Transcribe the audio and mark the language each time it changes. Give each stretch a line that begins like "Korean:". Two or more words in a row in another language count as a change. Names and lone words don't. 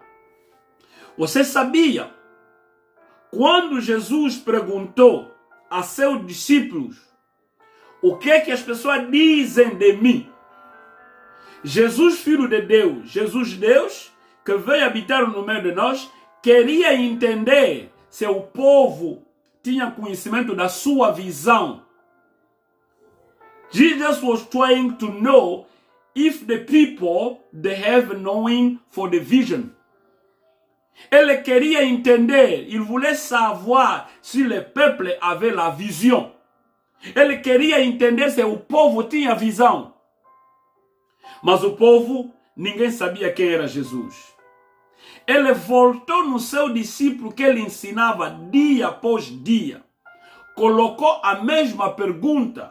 Portuguese: Você sabia, quando Jesus perguntou a seus discípulos, o que é que as pessoas dizem de mim? Jesus, Filho de Deus, Jesus Deus, que veio habitar no meio de nós, queria entender se o povo tinha conhecimento da sua visão.
English: Jesus was trying to know if the people they have knowing for the vision.
Portuguese: Ele queria entender,
French: il voulait savoir si le peuple avait la vision.
Portuguese: Ele queria entender se o povo tinha visão. Mas o povo, ninguém sabia quem era Jesus. Ele voltou no seu discípulo que ele ensinava dia após dia. Colocou a mesma pergunta.